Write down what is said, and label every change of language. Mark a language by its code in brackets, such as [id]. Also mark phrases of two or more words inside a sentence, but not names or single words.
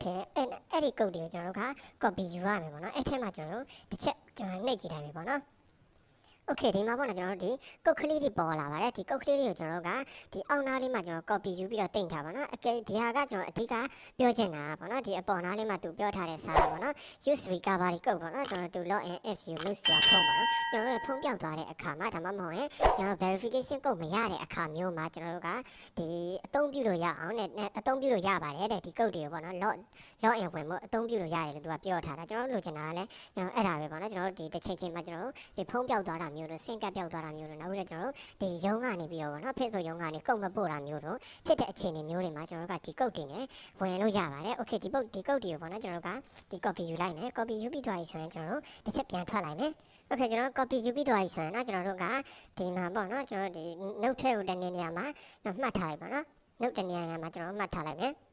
[my] ထဲအဲ့ဒီ code တွေကိုကျွန်တော်တို့က copy ယူရမယ်ပေါ့နော်အဲ့ထဲမှာကျွန်တော်တို့တစ်ချက်ကျွန်တော်နှိပ်ကြည့်ထားပြီပေါ့နော်Okay ဒီမှာပေါ့နော်ကျွန်တော်တို့ဒီကုတ်ကလေးတွေပေါ်လာပါတယ်ဒီကုတ်ကလေးတွေကိုကျွန်တော်တို့ကဒီအောက်နားလေးမှာကျွန်တော် copy ယူပြီးတော့တင်ထားပါနော်အကဲဒီဟာကကျွန်တော်အဓိကပြောချင်တာပေါ့နော်ဒီအ ပေါ်နားလေးမှာသူပြောထားတဲ့စာပေါ့နော် [en] use recovery code [my] ပေါ့နော်ကျွန်တော်တို့ [en] log in if you lose your phone [my] ပေါ့နော်ကျွန်တော်တို့ဖုန်းပြောက်သွားတဲ့အခါမှာဒါမှမဟုတ်ရင်ကျွန်တော် [en] verification code [my] မရတဲ့အခါမျိုးမှာကျွန်တော်တို့ကဒီ အသုံးပြုလို့ရအောင်နဲ့အသုံးပြုလို့ရပါတယ်တဲ့ဒီ code တွေကိုပေါ့နော် [en] log in [my] ဝင်ဖို့အသုံးပြုလို့ရတယ်လို့သူကပြောထားတာကျွန်တော်တို့လိုချင်တာကလည်းကျွန်တော်အဲ့ဒါပဲပေါ့ နော်ကျွန်တော်တို့ဒီတစ်ချိန်ချိန်မှာကျွန်တော်တို့ဒီဖုန်းပြောက်သွားတာမျိုးတို့ဆင့်ကပ်ပြောက်သွားတာမျိုးတို့နောက်ပြီးတော့ကျွန်တော်တို့ဒီရုံးကနေပြီးတော့ပေါ့နော် Facebook ရုံးကနေကုတ်မပို့တာမျိုးတို့ဖြစ်တဲ့အခြေအနေမျိုးတွေမှာကျွန်တော်တို့ကဒီကုတ်တွေနဲ့ဝင်လို့ရပါတယ် Okay ဒီကုတ်တွေကိုပေါ့နော်ကျွန်တော်တို့ကဒီ copy ယူလိုက်မယ် copy ယူပြီးသွားပြီဆိုရင်ကျွန်တော်တို့တစ်ချက်ပြန်ထွက်လိုက်မယ် Okay ကျွန်တော် copy ယူပြီးသွားပြီဆိုရင်ကျွန်တော်တို့ကဒီမှာပေါ့နော်ကျွန်တော်တို့ဒီ note ထဲကိုတနေနေရာမှာမှတ်ထားလိုက်ပါနော် note တနေရာမှာကျွန်တော်တို့မှတ်ထားလိုက်မယ်